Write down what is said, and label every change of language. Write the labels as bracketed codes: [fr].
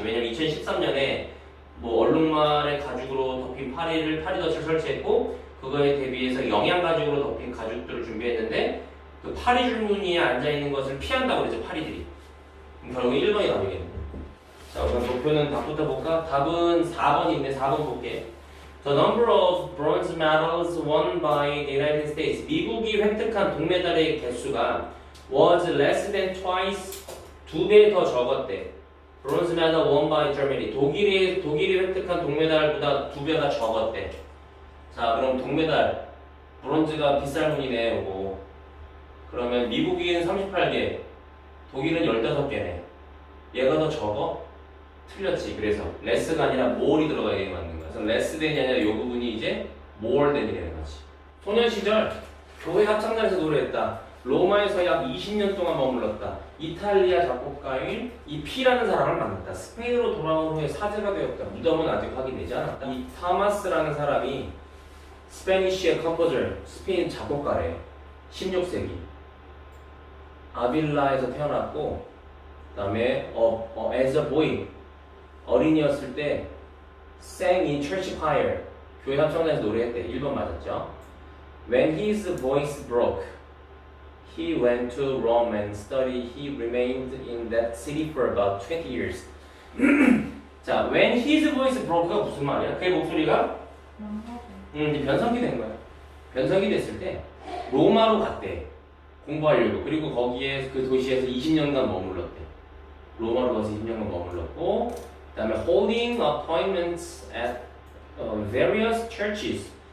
[ko] 왜냐면 2013년에 뭐 얼룩말의 가죽으로 덮인 파리덫을 설치했고, 그거에 대비해서 영양 가죽으로 덮인 가죽들을 준비했는데, 그 파리 줄무늬에 앉아있는 것을 피한다고 그랬죠, 파리들이. 그럼 결국 1번이 답이겠네. 자, 우선 목표는 답부터 볼까? 답은 4번인데 4번 볼게. [en] The number of bronze medals won by the United States. [ko] 미국이 획득한 동메달의 개수가 [en] was less than twice, [ko] 2배 더 적었대. [en] Bronze medal won by Germany. [ko] 독일이 획득한 동메달보다 2배가 적었대. 자, 그럼 동메달, 브론즈가 비쌀 문이네, 요거. 그러면 미국인 38개, 독일은 15개네. 얘가 더 적어? 틀렸지. 그래서 레스가 아니라 more이 들어가야 맞는 거야. 그래서 less than이 아니라 이 부분이 이제 more than이라는 거지. 소년 시절 교회 합창단에서 노래했다. 로마에서 약 20년 동안 머물렀다. 이탈리아 작곡가인 이 P라는 사람을 만났다. 스페인으로 돌아온 후에 사제가 되었다. 무덤은 아직 확인되지 않았다. 이 타마스라는 사람이 스페니쉬의 컴포저, 스페인 작곡가래요. 16세기. 아빌라에서 태어났고, 그 다음에 [en] as a boy, [ko] 어린이였을 때 [en] sang in church choir, [ko] 교회 합창단에서 노래했대. 1번 맞았죠? [en] When his voice broke, he went to Rome and studied. He remained in that city for about 20 years. [ko] 자, [en] when his voice broke [ko] 가 무슨 말이야? 그의 목소리가 이제 변성기 된 거야. 변성기 됐을 때 로마로 갔대. 공부하려고. 그리고 거기에 그 도시에서 20년간 머물렀대. 로마로 가서 20년간 머물렀고, 그 다음에 [en] holding appointments at various churches.